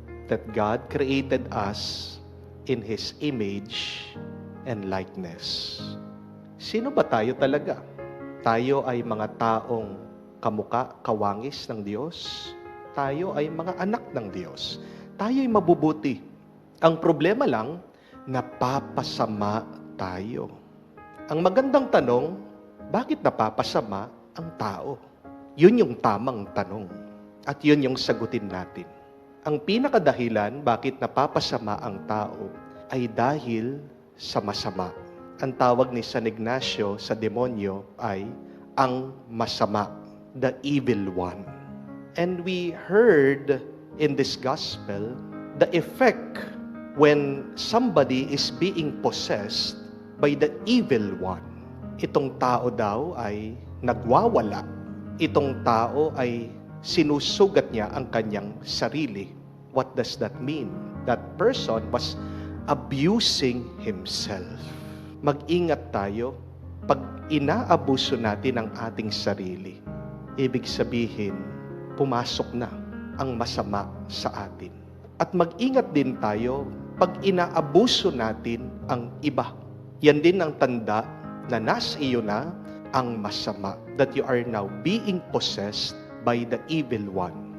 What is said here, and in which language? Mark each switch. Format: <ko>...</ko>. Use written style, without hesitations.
<en>That God created us in His image and likeness.</en> <tl>Sino ba tayo talaga? Tayo ay mga taong kamuka, kawangis ng Diyos. Tayo ay mga anak ng Diyos. Tayo ay mabubuti. Ang problema lang, napapasama tayo. Ang magandang tanong, bakit napapasama ang tao? Yun yung tamang tanong. At yun yung sagutin natin. Ang pinakadahilan bakit napapasama ang tao ay dahil sa masama. Ang tawag ni San Ignacio sa demonyo ay ang masama,</tl> <en>the evil one. And we heard in this gospel the effect when somebody is being possessed by the evil one.</en> <tl>Itong tao daw ay nagwawala. Itong tao ay sinusugat niya ang kanyang sarili.</tl> <en>What does that mean? That person was abusing himself.</en> <tl>Mag-ingat tayo pag inaabuso natin ang ating sarili. Ibig sabihin, pumasok na ang masama sa atin. At mag-ingat din tayo pag inaabuso natin ang iba. Yan din ang tanda na nasa iyo na ang masama,</tl> <en>that you are now being possessed by the evil one.</en>